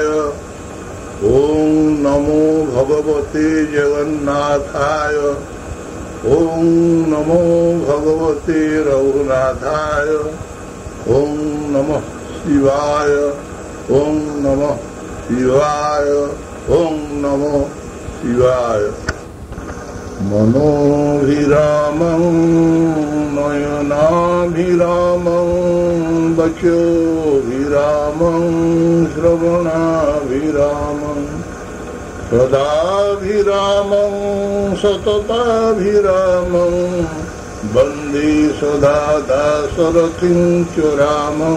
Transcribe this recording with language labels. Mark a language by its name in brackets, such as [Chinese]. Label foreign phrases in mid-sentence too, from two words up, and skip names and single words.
[Sanskrit] ଓಂ ନମୋ ଭଗବତେ ଜଗନ୍ନାଥାୟ। ଓಂ ନମୋ ଭଗବତେ ରଘୁନାଥାୟ। ଓಂ ନମଃ ଶିବାୟ। ଓಂ ନମଃ ଶିବାୟ। ଓಂ ନମଃ ଶିବାୟ। मनोभिरामं नयनाभिरामं वचोभिरामं श्रवणाभिरामं सदाभिरामं सतताभिरामं वन्दे सदा दासरथिं च रामं।